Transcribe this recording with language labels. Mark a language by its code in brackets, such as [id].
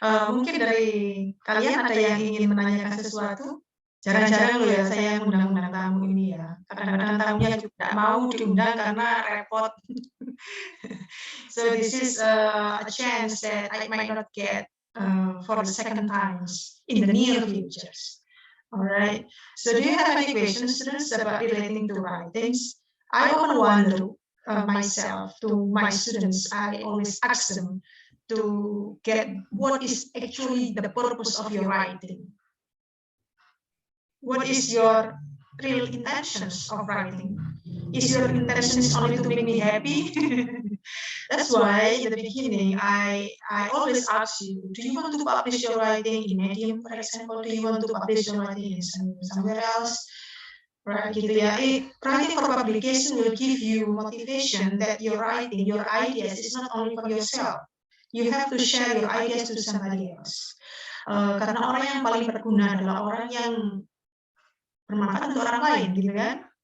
[id] Mungkin dari kalian ada yang ingin menanyakan sesuatu? Jarang-jarang loh ya saya ngundang-undang tamu ini ya. Kadang-kadang tamunya juga tidak mau diundang karena repot. [en] So this is a chance that I might not get for the second times in the near futures. All right. So do you have any questions, students, about relating to writings? I often wonder myself to my students. I always ask them to get what is actually the purpose of your writing. What is your real intentions of writing? Is your intentions only to make me happy? That's why in the beginning, I always ask you, do you want to publish your writing in Medium, for example? Do you want to publish your writing in somewhere else? right? [id] Gitu ya. [en] Writing for publication will give you motivation that your writing, your ideas is not only for yourself. You have to share your ideas to somebody else. [id] Karena orang yang paling berguna adalah orang yang bermanfaat untuk orang lain, gitu kan?